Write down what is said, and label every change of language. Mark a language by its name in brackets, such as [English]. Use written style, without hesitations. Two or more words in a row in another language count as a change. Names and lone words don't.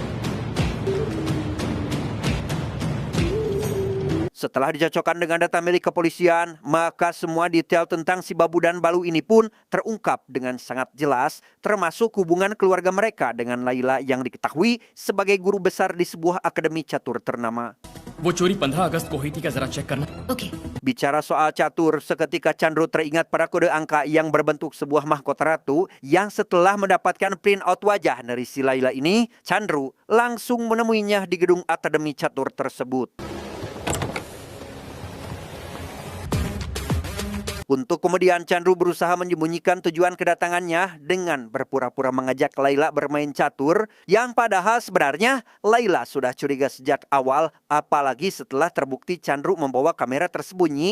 [Indonesian] Setelah dicocokkan dengan data milik kepolisian, maka semua detail tentang si Babu dan Balu ini pun terungkap dengan sangat jelas, termasuk hubungan keluarga mereka dengan Laila yang diketahui sebagai guru besar di sebuah akademi catur ternama. [Hindi] वो चोरी 15 अगस्त को हुई थी क्या जरा चेक करना ओके [Indonesian] Bicara soal catur, seketika Chandru teringat pada kode angka yang berbentuk sebuah mahkota ratu yang setelah mendapatkan [English] print out [Indonesian] wajah dari si Laila ini, Chandru langsung menemuinya di gedung akademi catur tersebut. Untuk kemudian Chandru berusaha menyembunyikan tujuan kedatangannya dengan berpura-pura mengajak Laila bermain catur, yang padahal sebenarnya Laila sudah curiga sejak awal, apalagi setelah terbukti Chandru membawa kamera tersembunyi.